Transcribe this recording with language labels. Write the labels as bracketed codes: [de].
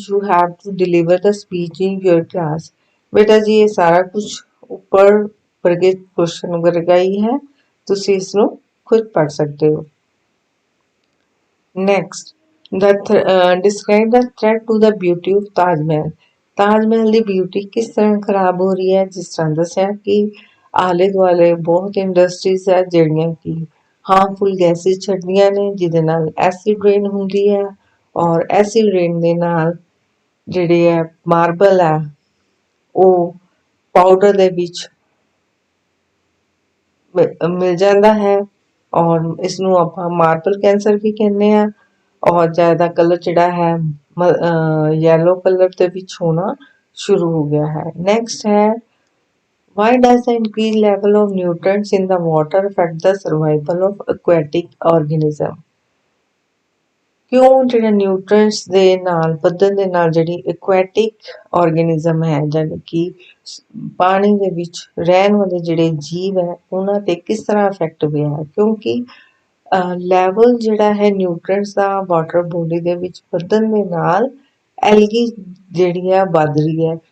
[en] You have to deliver the speech in your class. [hi] बेटा जी ये सारा कुछ ऊपर वर्गे क्वेश्चन वगैरह ही है, [pa] ਤੁਸੀਂ ਇਸ ਨੂੰ ਖੁਦ [hi] ਪढ़ सकते हो। [en] Next, describe the threat to the beauty of Taj Mahal. [pa] Taj Mahal ਦੀ beauty ਕਿਸ ਤਰ੍ਹਾਂ ਖਰਾਬ ਹੋ ਰਹੀ ਹੈ, ਜਿਸ ਤਰ੍ਹਾਂ ਦੱਸਿਆ ਕਿ ਆਲੇ ਦੁਆਲੇ ਬਹੁਤ ਇੰਡਸਟਰੀਜ਼ ਹੈ ਜਿਹੜੀਆਂ ਕਿ ਹਾਰਮਫੁਲ ਗੈਸਿਸ ਛੱਡਦੀਆਂ ਨੇ, ਜਿਹਦੇ ਨਾਲ ਐਸਿਡ ਰੇਨ ਹੁੰਦੀ ਹੈ ਔਰ ਐਸਿਡ ਰੇਨ ਦੇ ਨਾਲ ਜਿਹੜੇ ਹੈ ਮਾਰਬਲ ਹੈ ਉਹ ਪਾਊਡਰ ਦੇ ਵਿੱਚ ਮਿਲ ਜਾਂਦਾ ਹੈ ਔਰ ਇਸ ਨੂੰ ਆਪਾਂ ਮਾਰਬਲ ਕੈਂਸਰ ਵੀ ਕਹਿੰਦੇ ਆ। ਔਰ ਜ਼ਿਆਦਾ ਕਲਰ ਜਿਹੜਾ ਹੈ ਯੈਲੋ ਕਲਰ ਦੇ ਵਿੱਚ ਹੋਣਾ ਸ਼ੁਰੂ ਹੋ ਗਿਆ ਹੈ। [en] Next ਹੈ why does the increased level of nutrients in the water affect the survival of aquatic organism? [pa] ਕਿਉਂ ਜਿਹੜੇ ਨਿਊਟ੍ਰੈਂਟਸ ਦੇ ਨਾਲ ਵਧਣ ਦੇ ਨਾਲ ਜਿਹੜੀ ਐਕੁਆਟਿਕ ਆਰਗੇਨਿਜ਼ਮ ਹੈ ਯਾਨੀ ਕਿ ਪਾਣੀ ਦੇ ਵਿੱਚ ਰਹਿਣ ਵਾਲੇ ਜਿਹੜੇ ਜੀਵ ਹੈ ਉਹਨਾਂ ਤੇ ਕਿਸ ਤਰ੍ਹਾਂ ਇਫੈਕਟ ਹੋਇਆ ਹੈ ਕਿਉਂਕਿ ਲੈਵਲ ਜਿਹੜਾ ਹੈ ਨਿਊਟ੍ਰੈਂਟਸ ਦਾ ਵਾਟਰ ਬੋਡੀ ਦੇ ਵਿੱਚ ਵਧਣ ਦੇ ਨਾਲ ਐਲਗੀ ਜਿਹੜੀ ਹੈ ਵੱਧ ਰਹੀ ਹੈ।